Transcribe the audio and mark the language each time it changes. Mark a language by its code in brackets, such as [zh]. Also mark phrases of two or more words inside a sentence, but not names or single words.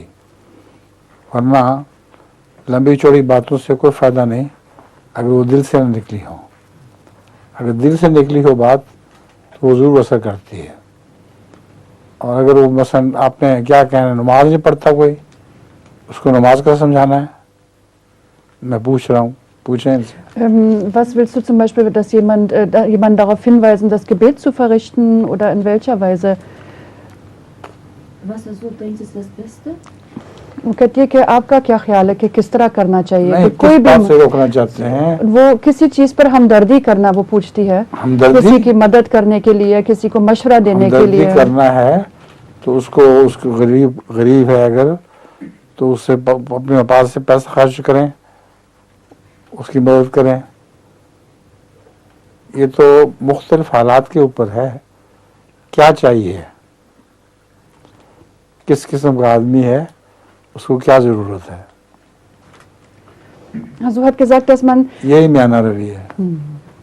[ur] ورنہ لمبی چوڑی باتوں سے کوئی فائدہ نہیں اگر وہ دل سے نہ نکلی ہو. اگر دل سے نکلی ہو بات تو وہ ضرور اثر کرتی ہے. اور اگر وہ مثلا آپ نے کیا کہنا نماز نہیں پڑھتا کوئی, اس کو نماز کا سمجھانا ہے, میں پوچھ رہا ہوں, پوچھیں ان سے. [de] Was willst du zum Beispiel, dass jemand darauf hinweisen, das Gebet zu verrichten oder in welcher Weise? Was du denkst, ist das Beste? [ur] وہ کہتی ہے کہ آپ کا کیا خیال ہے کہ کس طرح کرنا چاہیے؟ نہیں, کوئی کس بات سے روکنا چاہتے ہیں؟ وہ کسی چیز پر ہمدردی کرنا وہ پوچھتی ہے, کسی کی مدد کرنے کے لیے, کسی کو مشورہ دینے کے لیے. ہمدردی کرنا ہے تو اس کو غریب ہے اگر تو اس سے اپنے پاس سے پیسہ خرچ کریں, اس کی مدد کریں. یہ تو مختلف حالات کے اوپر ہے, کیا چاہیے, کس قسم کا آدمی ہے, اس کو کیا ضرورت ہے. [de] Also hat gesagt, dass man [ur] یہی میانہ روی ہے.